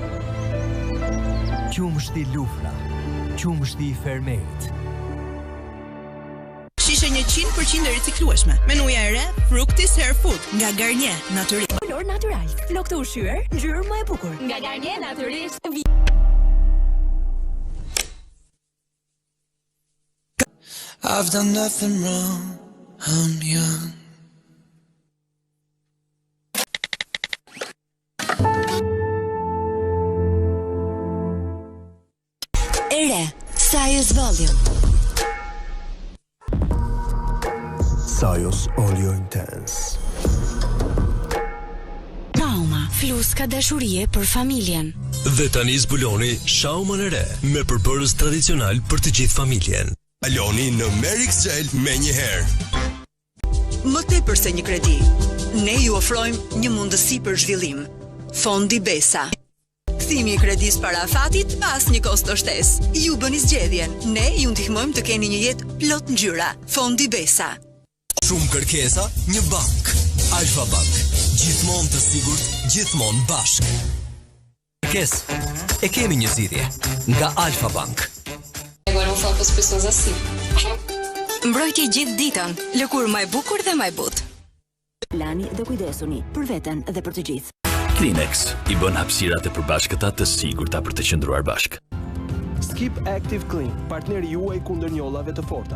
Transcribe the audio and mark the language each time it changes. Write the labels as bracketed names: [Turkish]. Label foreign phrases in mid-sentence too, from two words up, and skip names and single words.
[Albanian] Qumshti Lufra, qumshti i fermerit. Shishe 100% e riciklueshme. Menuja e re, Fructis Hair Food nga Garnier Natyrisht. Kolor natyral, flok të ushqyer, ngjyrë më e bukur. Nga Garnier Natyrisht. [English] I've done nothing wrong. I'm young. [Albanian] Ere, Sajos Volume. Sajos Olio Intense. Trauma, fluska dashurie për familjen. Dhe tani zbuloni shaumën e re me përbërës tradicional për të gjithë familjen. Aloni në Merix Gel me një herë. Më tepër se një kredi, ne ju ofrojmë një mundësi për zhvillim. Fondi Besa. Kthimi i kredis para afatit pas një kosto shtesë. Ju bëni zgjedhjen, ne ju ndihmojmë të keni një jetë plot ngjyra. Fondi Besa. Shumë kërkesa, një bank. Alfa Bank. Gjithmonë të sigurt, gjithmonë bashkë. Kërkesë, e kemi një zgjidhje nga Alfa Bank. [Portuguese] Agora vou falar para as pessoas assim. [Albanian] Mbrojtje gjithë ditën, lëkurë më e bukur dhe më e butë. Lani dhe kujdesuni për veten dhe për të gjithë. Kleenex i bën hapësirat e përbashkëta të sigurta për të qëndruar bashkë. Skip Active Clean, partneri juaj kundër njollave të forta.